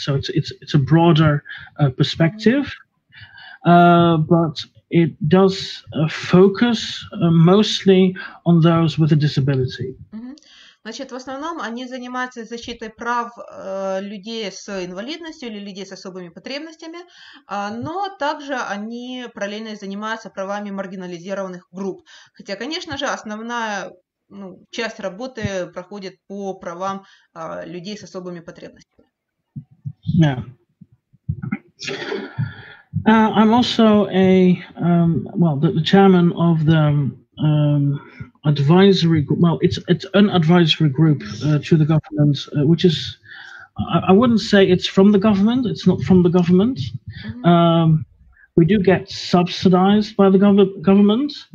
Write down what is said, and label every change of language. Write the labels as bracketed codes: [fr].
[en] So it's a broader perspective, but it does focus mostly on those with a disability. [ru] Значит, в основном они занимаются защитой прав людей с инвалидностью или людей с особыми потребностями, но также они параллельно занимаются правами маргинализированных групп. Хотя, конечно же, основная часть работы проходит по правам людей с особыми потребностями. [en] Yeah. I'm also the chairman of the advisory group. Well, it's an advisory group to the government, which is, I wouldn't say it's from the government. It's not from the government. We do get subsidized by the government.